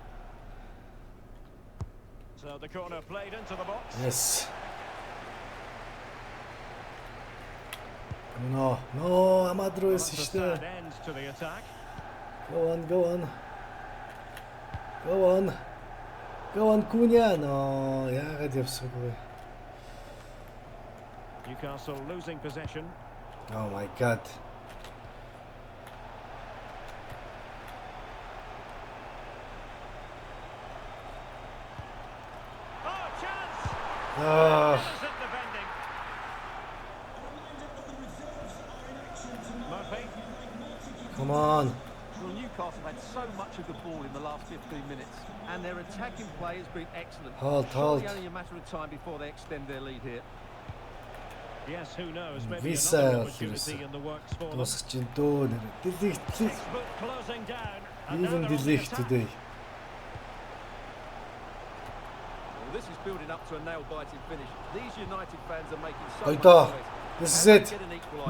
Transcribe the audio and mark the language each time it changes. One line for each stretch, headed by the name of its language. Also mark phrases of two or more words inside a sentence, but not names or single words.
English: So the corner played into the box. Yes. No, no, Amadro Well, is that's a işte. sad end to the attack. Go on, go on. Go on. Go on, Cunha. No,
Mongolian: яагаад явсангүй.
English: Newcastle losing possession. Oh my god. Oh, chance! Ah, Innocent defending. Murphy. come on. Well, Newcastle had so much of the ball in the last 15 minutes, and their attacking play has been excellent. Halt, Surely halt. only a matter of time before they extend their lead here. Yes, who knows? Maybe Visa another Hughes. opportunity in the works for them.
Mongolian: Дуусах чинь дөө нэр. Дэлийг
English: Textbook closing down. And now Even they're the on the league attack. today. Well, this is building up to a nail-biting finish. These United fans are making so much Hayda. noise. This is Can they it. get an equaliser?